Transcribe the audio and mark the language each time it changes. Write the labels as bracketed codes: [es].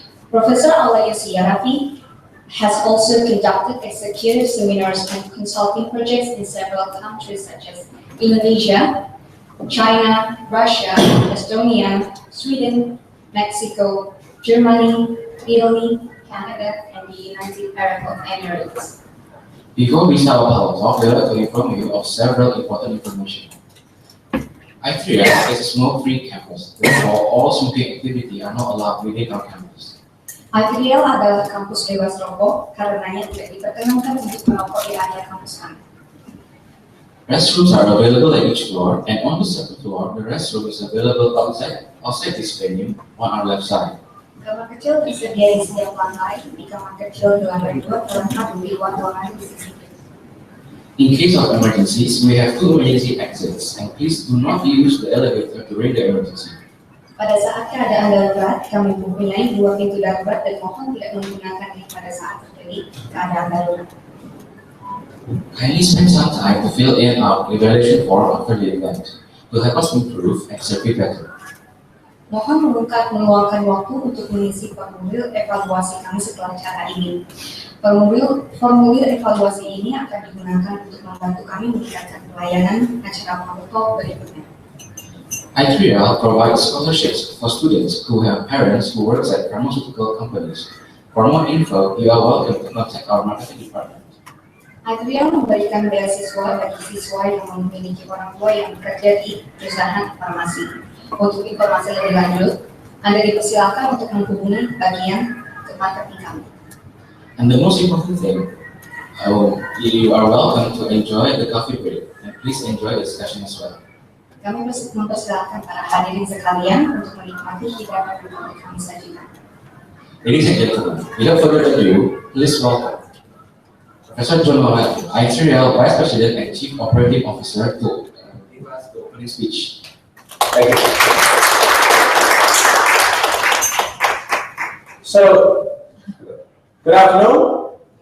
[en] Professor Alajoutsijärvi has also conducted executive seminars and consulting projects in several countries such as Indonesia, China, Russia, Estonia, Sweden, Mexico, Germany, Italy, Canada, and the United Arab Emirates. Before we start our talk, we would like to inform you of several important information. i3L is a smoke-free campus, therefore all smoking activity are not allowed within our campus. [id] i3L adalah kampus bebas rokok, karenanya tidak diperkenankan untuk merokok di area kampus kami. [en] Restrooms are available at each floor, and on the second floor, the restroom is available outside this venue on our left side. [id] Kamar kecil tersedia di setiap lantai. Di kamar kecil di lantai 2 terletak di luar ruangan di sisi kiri. [en] In case of emergencies, we have 2 emergency exits, and please do not use the elevator during the emergency. [id] Pada saat keadaan darurat, kami mempunyai 2 pintu darurat dan mohon tidak menggunakannya pada saat terjadi keadaan darurat. [en] Kindly spend some time to fill in our evaluation form after the event to help us improve and serve you better. [id] Mohon meluangkan waktu untuk mengisi formulir evaluasi kami setelah acara ini. Formulir evaluasi ini akan digunakan untuk membantu kami meningkatkan pelayanan acara Powertalk berikutnya. [en] i3L provides scholarships for students who have parents who work at pharmaceutical companies. For more info, you are welcome to contact our marketing department. [id] i3L memberikan beasiswa bagi siswa yang memiliki orang tua yang bekerja di perusahaan farmasi. Untuk informasi lebih lanjut, Anda dipersilakan untuk menghubungi bagian marketing kami. [en] And the most important thing, you are welcome to enjoy the coffee break, and please enjoy the discussion as well. [id] Kami mempersilakan para hadirin sekalian untuk menikmati hidangan yang kami sajikan. [en] Ladies and gentlemen, without further ado, please welcome Professor John Mawat, i3L Vice President and Chief Operating Officer, to give us the opening speech. Thank you. So, good afternoon.